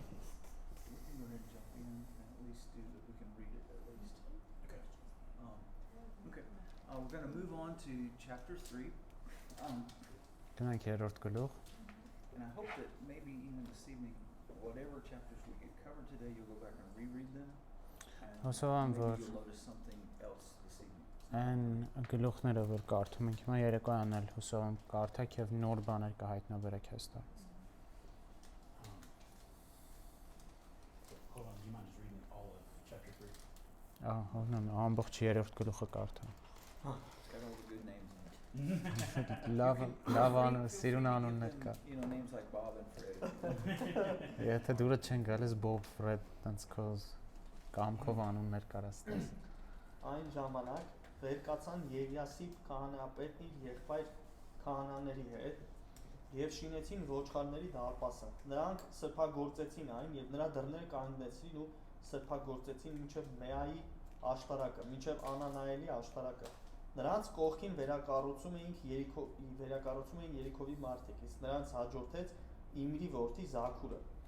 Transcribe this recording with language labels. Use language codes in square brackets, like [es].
[en] So we can go ahead and jump in and at least we can read it at least. Okay. Okay. We're going to move on to chapter 3. [hy] Գնանք երրորդ գլուխ։ [en] And I hope that maybe even this evening, whatever chapters we get covered today, you'll go back and reread them. And [hy] Հուսով եմ, որ [en] maybe you'll notice something else this evening. [hy] այն գլուխները, որ կարդում ենք հիմա երեկոյան էլ հուսով եմ կարդաք եւ նոր բաներ կհայտնաբերեք հստակ։ [en] Hold on, do you mind just reading all of chapter 3? [hy] Ահա, ամբողջ երրորդ գլուխը կարդա։ [en] It's got all the good names in it. [hy] Լավ անուն, սիրուն անուններ կա։ [en] Names like Bob and Fred. [hy] Եթե դուրը չեն գալիս Bob, Fred, տենց կոզ կամքով անուններ կարաս տես։ Այն ժամանակ վեր կացան Եվիասիպ քահանայապետն իր եղբայր քահանաների հետ եւ շինեցին ոչխարների դարպասը։ Նրանք սրբագործեցին այն եւ նրա դռները կանգնեցին ու սրբագործեցին մինչեւ Մեայի աշտարակը, մինչեւ Անանայելի աշտարակը։ Նրանց կողքին վերակառուցում էին Երիքովի մարդիկ, իսկ նրանց հաջորդեց Իմրի որդի Զաքուրը։